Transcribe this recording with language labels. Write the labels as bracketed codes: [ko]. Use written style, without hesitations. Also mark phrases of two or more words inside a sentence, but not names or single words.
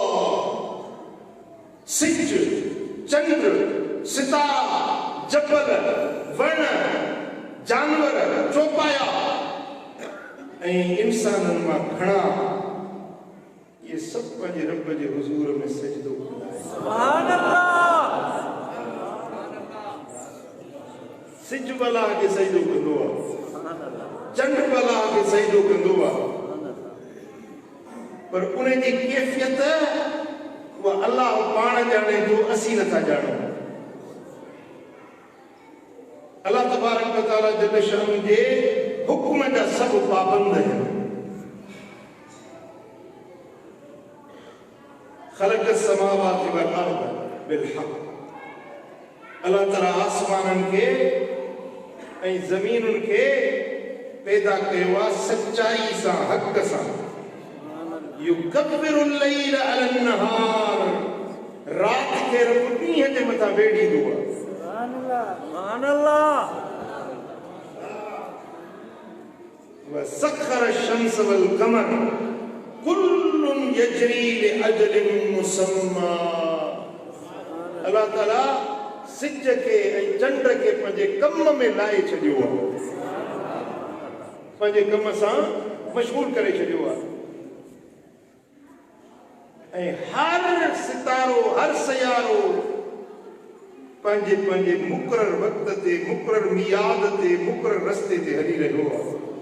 [sd] सिज चंद्र सितारा जबल वण जानवर चौपाया ऐं इंसाननि मां घणा ये सब पंहिंजे रब जे हुज़ूर में सजदो कंदा आहिनि [ar] سبحان الله [sd] सिज भला के सजदो कंदो आहे चंड भला के सजदो कंदो आहे पर उन जी कैफियत वो अल्लाह पाण जाने जो असी नथा जानो [ar] الله تبارك وتعالى جل شأنه [sd] जे हुक्म जा सब पाबंद है [ar] خلق السماوات والأرض بالحق [sd] अल्लाह तआला आसमानन के ऐं ज़मीनुन के पैदा कयो आहे सच्चाई सां हक़ सां [ar] يكور الليل على النهار [sd] रात के रब ॾींहं जे मथां वेड़ींदो आहे [ar] سبحان الله وسخر الشمس والقمر كل يجري لأجل مسمى [sd] अल्लाह ताला सिज के ऐं चंड के पंहिंजे कम में लाए छॾियो आहे पंहिंजे कम सां मशगूल करे छॾियो आहे ऐं हर सितारो हर सयारो पंहिंजे पंहिंजे मुक़रर वक़्त ते मुक़रर मियाद ते मुक़रर रस्ते ते हली रहियो आहे